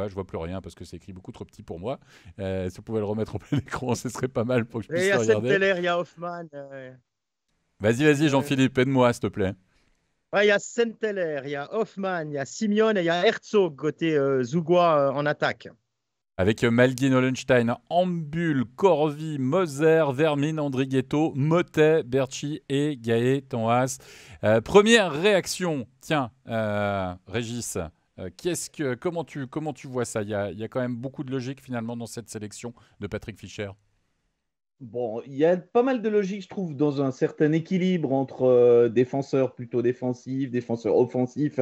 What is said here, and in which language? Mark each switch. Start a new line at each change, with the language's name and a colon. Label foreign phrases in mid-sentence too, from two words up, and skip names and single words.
French: Je vois plus rien parce que c'est écrit beaucoup trop petit pour moi. Si vous pouvez le remettre au plein écran, ce serait pas mal pour que je Et il puisse y le a regarder. Senteler, il y a Hoffman. Vas-y Euh, Jean-Philippe, aide-moi s'il te plaît. ouais, il y a Senteler, il y a Hoffman, il y a Simeone et il y a Herzog côté Zougois en attaque. Avec Malguin, Hollenstein, Ambul, Corvi, Moser, Vermin, Andrighetto, Motet, Berchi et Gaët Tanhas. Première réaction, tiens, Régis, comment tu vois ça ? Il y a quand même beaucoup de logique finalement dans cette sélection de Patrick Fischer. Bon, il y a pas mal de logique, je trouve, dans un certain équilibre entre défenseurs plutôt défensifs, défenseurs offensifs.